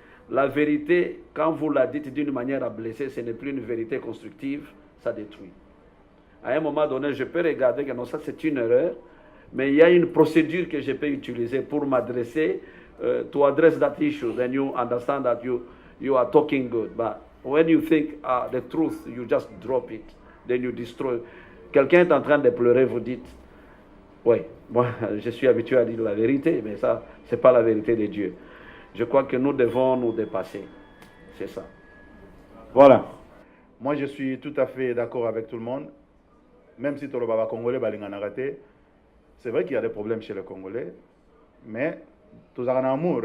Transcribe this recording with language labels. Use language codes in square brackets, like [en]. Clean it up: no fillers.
[fr] La vérité, quand vous la dites d'une manière à blesser, ce n'est plus une vérité constructive, ça détruit. À un moment donné, je peux regarder que non, ça c'est une erreur, mais il y a une procédure que je peux utiliser pour m'adresser, [en] to address that issue, then you understand that you are talking good. But when you think the truth, you just drop it, then you destroy. [fr] Quelqu'un est en train de pleurer, vous dites, oui, moi je suis habitué à dire la vérité, mais ça, ce n'est pas la vérité de Dieu. Je crois que nous devons nous dépasser. C'est ça. Voilà. Moi, je suis tout à fait d'accord avec tout le monde. Même si le Baba Congolais, raté, c'est vrai qu'il y a des problèmes chez les Congolais, mais tous en amour.